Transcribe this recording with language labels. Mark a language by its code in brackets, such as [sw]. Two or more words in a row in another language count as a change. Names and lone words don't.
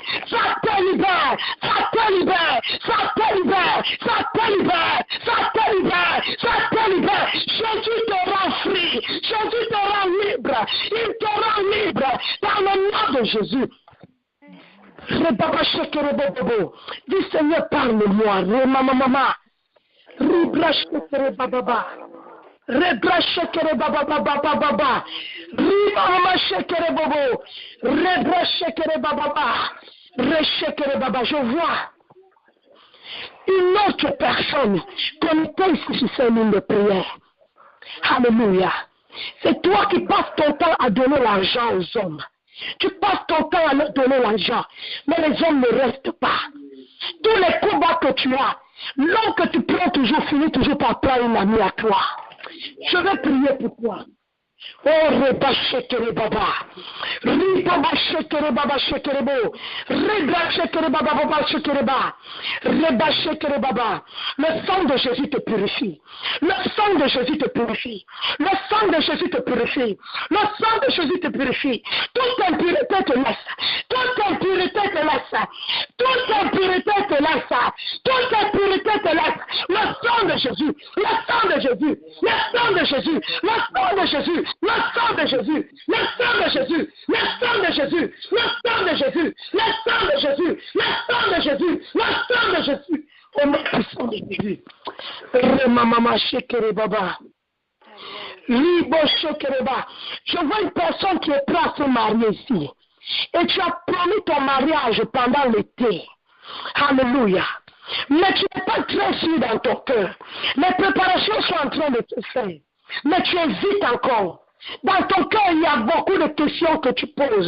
[fr] Ça te libère, ça te libère, ça te libère, ça te libère, ça te libère, ça te libère. Jésus te rend free, Jésus te rend libre, il te rend libre dans le nom de Jésus. Dis Seigneur, parle-moi. Remamama. Ribrashekere bababa. Rebrashekere bababa. Rimamama shekere bobo. Rebrashekere bababa. Reshekere baba. Je vois une autre personne connectée ici sur ces lignes de prière. Alléluia. C'est toi qui passes ton temps à donner l'argent aux hommes. Tu passes ton temps à leur donner l'argent, mais les hommes ne restent pas. Tous les combats que tu as, l'homme que tu prends toujours finit toujours par prendre une amie à toi. Je vais prier pour toi. Oh, reba shekere baba. Ribaba shekere baba shekere bo. Reba shekere baba baba shekere ba. Reba shekere baba. Le sang de Jésus te purifie. Le sang de Jésus te purifie. Le sang de Jésus te purifie. Le sang de Jésus te purifie. Toute impureté te laisse. Toute impureté te laisse. Toute impureté te laisse. Toute impureté te laisse. Le sang de Jésus. Le sang de Jésus. Le sang de Jésus. Le sang de Jésus. Le sang de Jésus, le sang de Jésus, le sang de Jésus, le sang de Jésus, le sang de Jésus, le sang de Jésus, le sang de Jésus, au nom puissant de Jésus. Remamama shekere baba. Libo shekere baba. Je vois une personne qui est prête à se marier ici. Et tu as promis ton mariage pendant l'été. Alléluia. Mais tu n'es pas très sûr dans ton cœur. Les préparations sont en train de te faire. Mais tu hésites encore. Dans ton cœur, il y a beaucoup de questions que tu poses.